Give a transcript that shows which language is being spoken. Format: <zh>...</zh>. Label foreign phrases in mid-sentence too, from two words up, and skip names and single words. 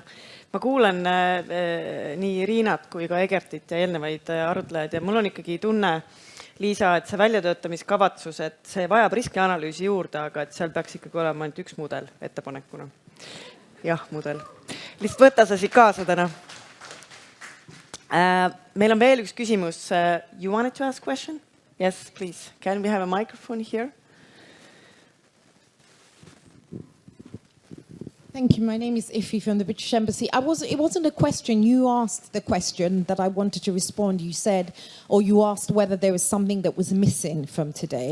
<et>Ma kuulan nii Riinat kui ka Egertit ja eelnevaid arutlejaid ja mul on ikkagi tunne, Liisa, et see väljatöötamiskavatsus, et see vajab riskianalüüsi juurde, aga et seal peaks ikkagi olema ainult üks mudel ettepanekuna. Jah, mudel. Lihtsalt võtta sa siit kaasa täna. Meil on veel üks küsimus.</et> <en>You wanted to ask a question? Yes, please. Can we have a microphone here? Thank you. My name is Iffy from the British Embassy. It wasn't a question. You asked the question that I wanted to respond. You said, or you asked whether there was something that was missing from today.</en>